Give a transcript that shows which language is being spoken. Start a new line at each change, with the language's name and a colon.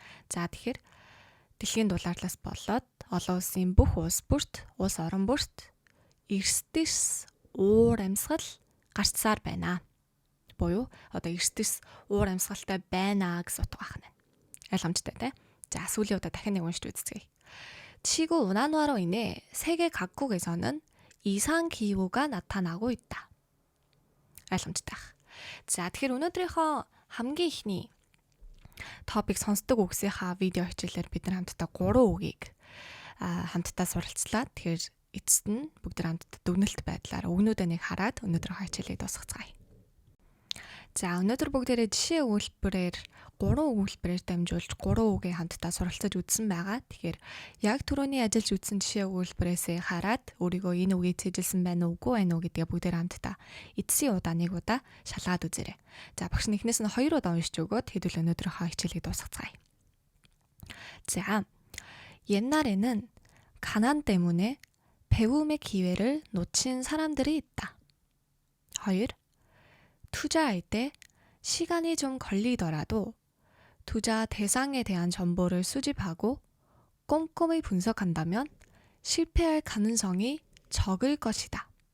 Mongolian: За тэгэхээр дэлхийн дулаарлаас болоод олон улсын бүх улс бүрт улс орон бүрт эрс уур амьсгал гарцсаар байна. Буюу одоо эрс уур амьсгалтай байна гэсэн утга байна. Ойлгомжтой тий? За сүүлийн удаа дахин нэг уншиж үзье.
Korean: 지구 온난화로 인해 세계 각국에서는 이상 기후가 나타나고 있다.
Mongolian: ойлгомжтой. За тэгэхээр өнөөдрийнхөө хамгийн ихний топик сонсдог үгсийнхаа видео хичээлээр бид нар хамтдаа 3 үгийг хамтдаа суралцлаа. Тэгэхээр эцэст нь бүгд хамтдаа дүгнэлт байдлаар үгнүүдээ нэг хараад өнөөдрийнхөө хичээлийг дуусгацгаая. За өнөөдөр бүгдээрээ жишээ өгүүлбэрээр 3 өгүүлбэрээр дамжуулж 3 үгийг хамтдаа суралцаж үзсэн байгаа. Тэгэхээр яг түрүүний ажиллаж үзсэн жишээ өгүүлбэрээсээ хараад өөрийгөө энэ үгийг цээжилсэн байна уугүй байна уу гэдгээ бүгдээр хамтдаа эцсийн удаа нэг удаа шалгаад үзээрэй. За багш нэгнээс нь 2 удаа уншиж өгөөд хэдүүл өнөөдрийнхөө хичээлийг дуусгацгаая.
Korean: 자, 옛날에는 가난 때문에 배움의 기회를 놓친 사람들이 있다. 2. 투자할 때 시간이 좀 걸리더라도 투자 대상에 대한 정보를 수집하고 꼼꼼히 분석한다면 실패할 가능성이 적을 것이다.